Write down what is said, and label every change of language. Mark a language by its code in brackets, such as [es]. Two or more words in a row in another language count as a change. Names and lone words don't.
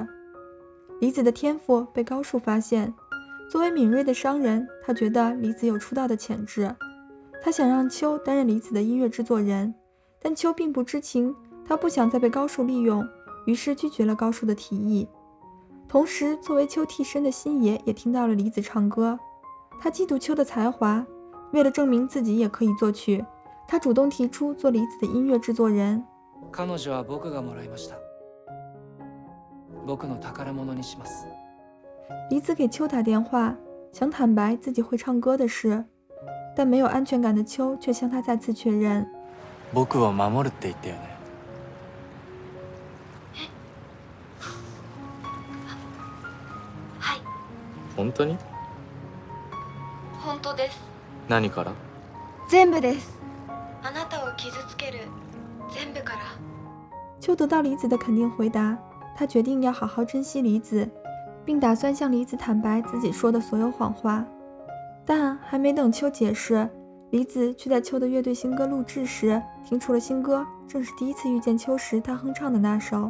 [zh] 梨子的天赋被高树发现，作为敏锐的商人，他觉得梨子有出道的潜质，他想让秋担任梨子的音乐制作人，但秋并不知情，他不想再被高树利用，于是拒绝了高树的提议。同时，作为秋替身的星野也听到了梨子唱歌，他嫉妒秋的才华，为了证明自己也可以作曲，他主动提出做梨子的音乐制作人。 [ja] 彼女は僕がもらいました。僕の宝物にします。 [zh] 梨子给秋打电话，想坦白自己会唱歌的事，但没有安全感的秋却向他再次确认。 [ja] 僕を守るって言ったよね。はい、本当に？本当です。何から？全部です。あなたを傷つける全部から。 [zh] 秋得到梨子的肯定回答，他决定要好好珍惜梨子，并打算向梨子坦白自己说的所有谎话。但还没等秋解释，梨子却在秋的乐队新歌录制时听出了新歌，正是第一次遇见秋时他哼唱的那首。